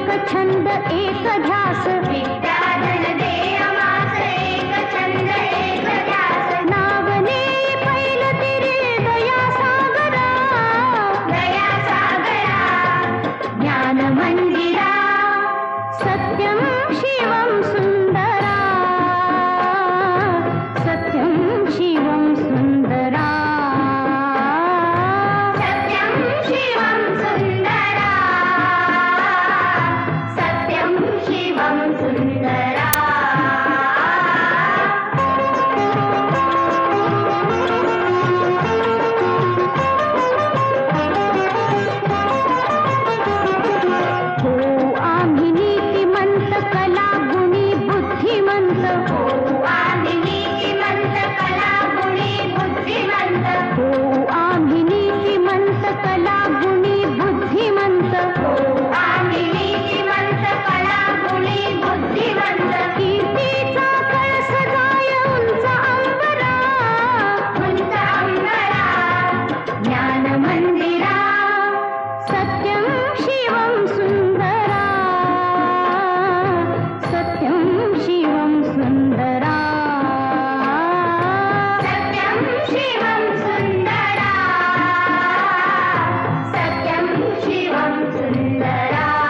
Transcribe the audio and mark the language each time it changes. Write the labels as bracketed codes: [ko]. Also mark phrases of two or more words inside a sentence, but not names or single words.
[mr] छंद एक ध्यास विद्याधन दे आम्हास एक छंद एक ध्यास नाव नेई पैल तिरे दया सागरा ज्ञान मंदिरा [sa] सत्यं शिवं सुंदरा सत्यं शिवं सुंदरा सत्यं शिवं सुंदरा सत्यं शिवं सुंदरा [mr] हो आम्ही नीतिमंत कला गुणी बुद्धिमंत हो आम्ही नीतिमंत कला गुणी बुद्धिमंत हो आम्ही नीतिमंत कला गुणी बुद्धिमंत हो आम्ही नीतिमंत कला गुणी बुद्धिमंत कीर्तीचा कळस जाय उंच अंबरा ज्ञान मंदिरा [sa] सत्यं शिवं सुंदरा सत्यं शिवं सुंदरा सत्यं शिवं सुंदरा सत्यं शिवं सुंदरा